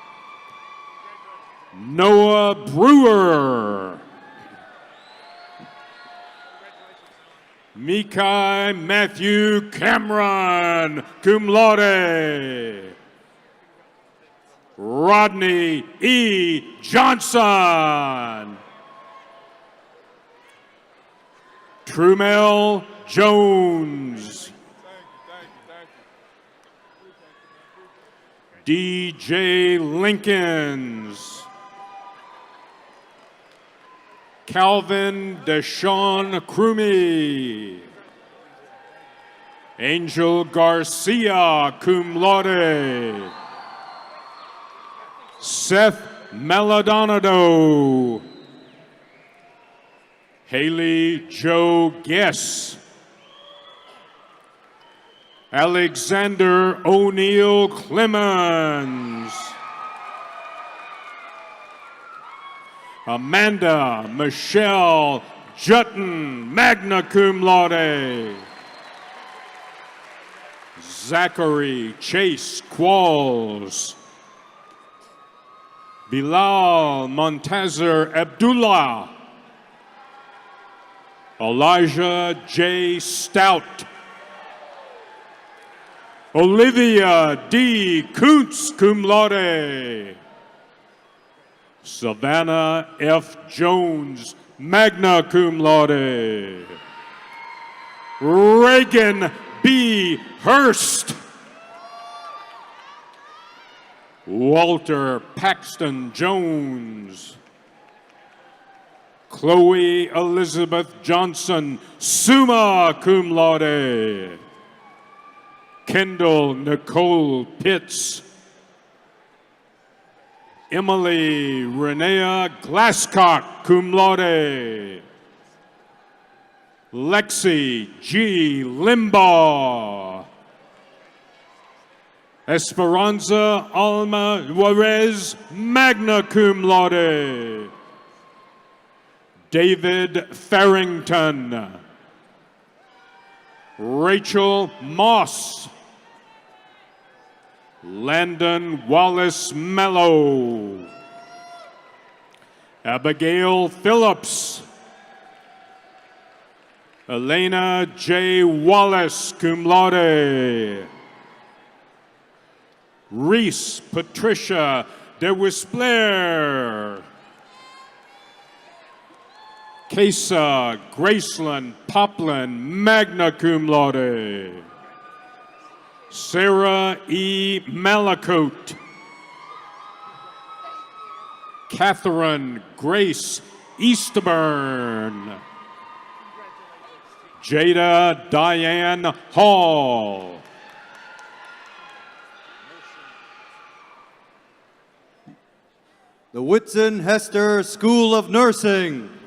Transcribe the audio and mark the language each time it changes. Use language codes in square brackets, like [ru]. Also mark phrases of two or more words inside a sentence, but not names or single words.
[en] Noah Brewer. Mikai Matthew Cameron, [la] cum laude. [en] Rodney E. Johnson. Trumel Jones. DJ Lincolns. Calvin Deshawn Crumey. Angel Garcia, [la] cum laude. [en] Seth Maladonado. Haley Joe Guess. Alexander O'Neill Clemens. Amanda Michelle Jutton, [la] magna cum laude. [en] Zachary Chase Qualls. Bilal Montazir Abdullah. Elijah J. Stout. Olivia D. Kuntz, [la] cum laude. [en] Savannah F. Jones, [la] magna cum laude. [en] Reagan B. Hurst. Walter Paxton Jones. Chloe Elizabeth Johnson, [la] summa cum laude. [en] Kendall Nicole Pitts. Emily Renea Glasscock, [la] cum laude. [en] Lexi G. Limbaugh. Esperanza Alma Juarez, [la] magna cum laude. [en] David Farrington. Rachel Moss. Landon Wallace Mello. Abigail Phillips. Elena J. Wallace, [la] cum laude. [en] Reese Patricia de Wispler. Kesa Graceland Poplin, [la] magna cum laude. [en] Sarah E. Malacote. Catherine Grace Eastburn. Jada Diane Hall. The Whitson Hester School of Nursing.